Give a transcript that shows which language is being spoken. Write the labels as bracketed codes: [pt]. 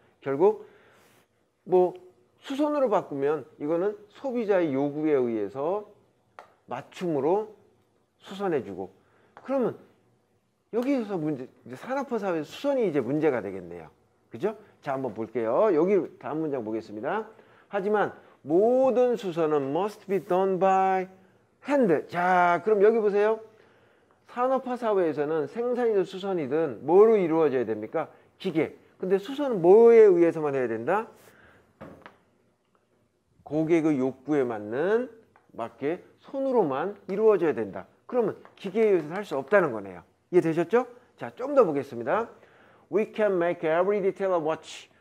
[ko] 결국 뭐 수선으로 바꾸면 이거는 소비자의 요구에 의해서 맞춤으로 수선해주고, 그러면 여기서 문제, 산업화 사회에서 수선이 이제 문제가 되겠네요. 그죠? 자, 한번 볼게요. 여기 다음 문장 보겠습니다. 하지만 모든 수선은 [en] must be done by hand. [ko] 자, 그럼 여기 보세요. 산업화 사회에서는 생산이든 수선이든 뭐로 이루어져야 됩니까? 기계. 근데 수선은 뭐에 의해서만 해야 된다? 고객의 욕구에 맞게 손으로만 이루어져야 된다. 그러면 기계에 의해서 할 수 없다는 거네요. 이해되셨죠? 자, 좀 더 보겠습니다. [en] We can make every detail a watch.